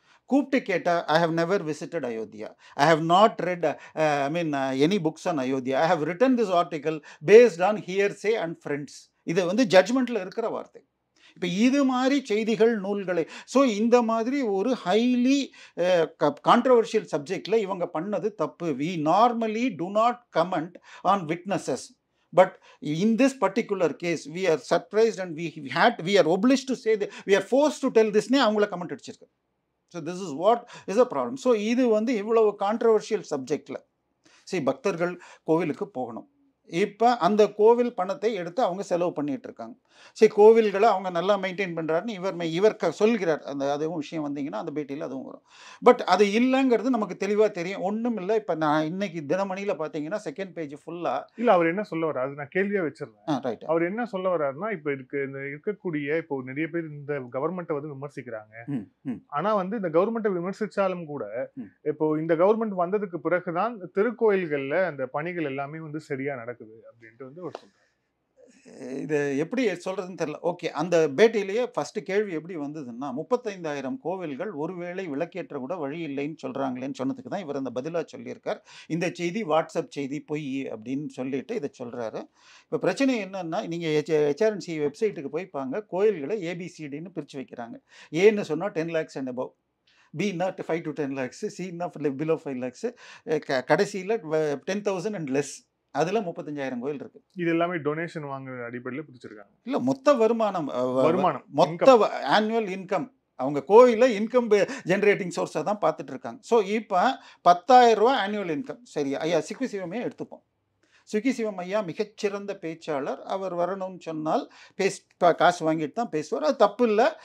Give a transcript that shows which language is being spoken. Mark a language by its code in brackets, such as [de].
[ta] கூப்பிட்டு கேட்டால் [en] I have never visited Ayodhya, I have not read any books on Ayodhya, I have written this article based on hearsay and friends. [ta] இது ஜட்மெண்ட்டில் இருக்கிற வார்த்தை. இப்போ இது மாதிரி செய்திகள் நூல்களை இந்த மாதிரி ஒரு ஹைலி கான்ட்ரவர்ஷியல் சப்ஜெக்டில் இவங்க பண்ணது தப்பு. [en] We normally do not comment on witnesses. But in this particular case, we are surprised and we are obliged to say that we are forced to tell this. [ta] அவங்கள கமெண்ட் அடிச்சிருக்கு. [en] So this is what is a problem. [ta] So இது இவ்வளவு controversial சப்ஜெக்டில் பக்தர்கள் கோவிலுக்கு போகணும். இப்போ அந்த கோவில் பணத்தை எடுத்து அவங்க செலவு பண்ணிட்டு இருக்காங்க. கோவில்களை அவங்க நல்லா மெயின்டைன் பண்ணுறாருன்னு இவர் சொல்கிறார். அதுவும் விஷயம் வந்தீங்கன்னா அந்த பேட்டியில் அதுவும் வரும். பட் அது இல்லைங்கிறது நமக்கு தெளிவாக தெரியும். ஒன்றும் இல்லை. இப்போ நான் இன்னைக்கு தினமணியில் பார்த்தீங்கன்னா செகண்ட் பேஜ் ஃபுல்லாக இல்லை அவர் என்ன சொல்ல வர்றாரு, அது நான் கேள்வியாக வச்சிருந்தேன். ரைட். அவர் என்ன சொல்ல வர்றாருன்னா, இப்போ இருக்கக்கூடிய இப்போ நிறைய பேர் இந்த கவர்மெண்ட்டை விமர்சிக்கிறாங்க. ஆனால் இந்த கவர்மெண்ட்டை விமர்சித்தாலும் கூட இப்போ இந்த கவர்மெண்ட் வந்ததுக்கு பிறகுதான் திருக்கோயில்களில் அந்த பணிகள் எல்லாமே சரியாக நடக்குது அப்படின்ட்டு ஒரு சொல்றாரு. இது எப்படி சொல்றதுன்னு தெரியல. ஓகே, அந்த பேட்டிலேயே ஃபர்ஸ்ட் கேள்வி எப்படி வந்ததுன்னா 35,000 கோவில்கள் ஒருவேளை விளக்கேற்ற கூட வழி இல்லைன்னு சொல்றாங்களேன்னு சொன்னதுக்கு தான் இவர் அந்த பதிலாக சொல்லியிருக்கார். இந்த செய்தி வாட்ஸ்அப் செய்தி பொய் அப்படின்னு சொல்லிட்டு இதை சொல்றாரு. இப்போ பிரச்சனை என்னன்னா, நீங்கள் HRNC வெப்சைட்டுக்கு போய்ப்பாங்க, கோயில்களை ABCDன்னு பிரித்து வைக்கிறாங்க. ஏன்னு சொன்னால் 10 lakhs [en] and above, [ta] Bனா 5 to 10 lakhs, Cனா below 5 lakhs, கடைசியில் 10,000 and less. அதில் 35,000 கோயில் இருக்கு. இது எல்லாமே டொனேஷன் வாங்குற அடிப்படையில் பிரிச்சிருக்காங்க. இல்லை, மொத்த வருமானம் மொத்த ஆனுவல் இன்கம் அவங்க கோயிலில் இன்கம் ஜென்ரேட்டிங் சோர்ஸை தான் பார்த்துட்டு இருக்காங்க. ஸோ இப்போ 10,000 ரூபா ஆனுவல் இன்கம். சரி ஐயா, சிவமே எடுத்துப்போம். சுகி சிவம் ஐயா மிகச்சிறந்த பேச்சாளர். அவர் வரணும்னு சொன்னால் காசு வாங்கிட்டு தான் பேசுவார். அது தப்பு இல்லை.